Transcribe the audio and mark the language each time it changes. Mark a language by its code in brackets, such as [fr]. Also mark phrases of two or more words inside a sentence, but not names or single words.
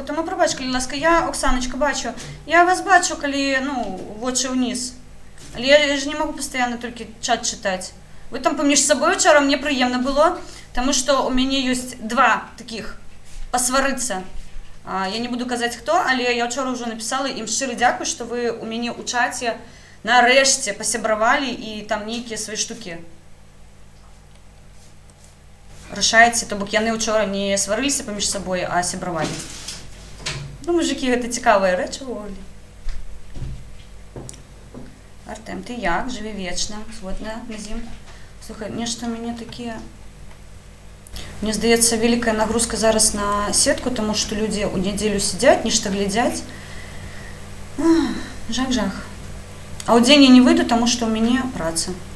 [uk] Тому пробач, коли ласка, я, Оксаночка, бачу. Я вас бачу, коли, ну, в очі вниз. Але я ж не можу постійно тільки чат читати. Ви там поміж собою вчора, мені приємно було, тому що у мене є два таких посваритися. [be] Я не буду казаць хто, але я вчора ўжо напісала ім шчыры дзякуй, што вы у мяне ў чаце нарэшце пасябравалі і там нейкія свае штукі рашаеце, то бок яны ўчора не сварыліся паміж сабой, а сябравалі. Ну, мужыкі, гэта цікавая рэч увогуле. [uk] Артем, ти як? Живи вічно. Згодна, Назім. Слухай, мені такі... Мені здається, велика нагрузка зараз на сітку, тому що люди у неділю сидять, нічого глядять. Жах. А у день я не вийду, тому що у мене праця.